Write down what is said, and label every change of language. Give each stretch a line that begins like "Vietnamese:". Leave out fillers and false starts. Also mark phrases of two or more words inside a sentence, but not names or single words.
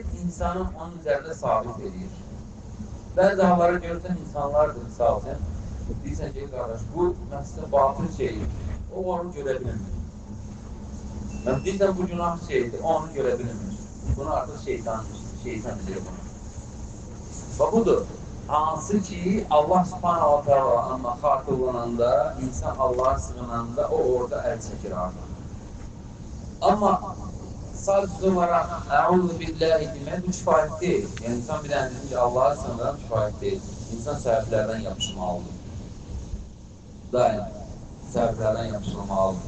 Azerbaijani: İnsanı onun üzərində sabit edir. Bəzi hallara görürsən, insanlardır, misal üçün. Deyirsən ki, qardaş, bu məsələ batıl şeydir. O, onu görə bilmir. Deyirsən, bu günah şeydir, o, onu görə bilmir. Bunu artıq şeytan bilir bunu. Və budur. Hansı ki, Allah
Arabic: سبحانه وتعالى
Azerbaijani: amma xatırlananda, insan Allah'a sığınanda, o orada əl çəkir artıq. Amma sadəcə olaraq
Arabic: أعوذ بالله
Azerbaijani: demək bu kifayət deyil. Yəni, insan bir dənə dedim ki, Allah'a sığınıram kifayət deyil. İnsan səbəblərdən yapışmalıdır. Daim səbəblərdən yapışılmalıdır.